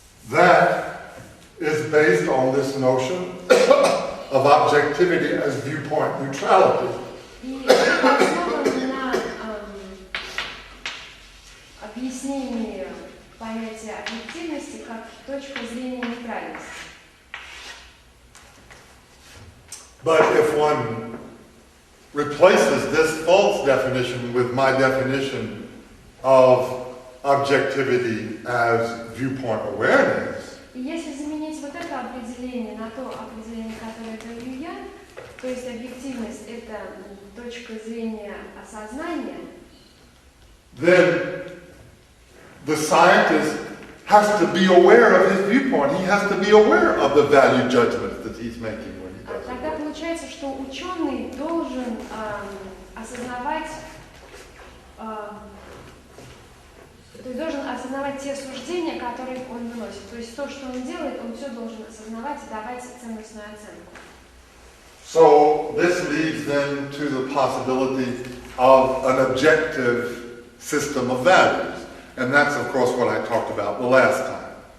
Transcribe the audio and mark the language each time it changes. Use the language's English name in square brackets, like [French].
[English] That is based on this notion of objectivity as viewpoint neutrality. [Russian] И это основано на объяснении понятия объективности как точка зрения нейтральности. [English] But if one replaces this false definition with my definition of objectivity as viewpoint awareness, [Russian] И если заменить вот это определение на то определение, которое даю я, то есть объективность – это точка зрения осознания, [English] then the scientist has to be aware of his viewpoint. He has to be aware of the value judgments that he's making when he does it. [Russian] тогда получается, что ученый должен осознавать, то есть должен осознавать те суждения, которые он выносит. То есть то, что он делает, он все должен осознавать и давать ценностную оценку. [English] So this leads then to the possibility of an objective system of values. And that's, of course, what I talked about the last time.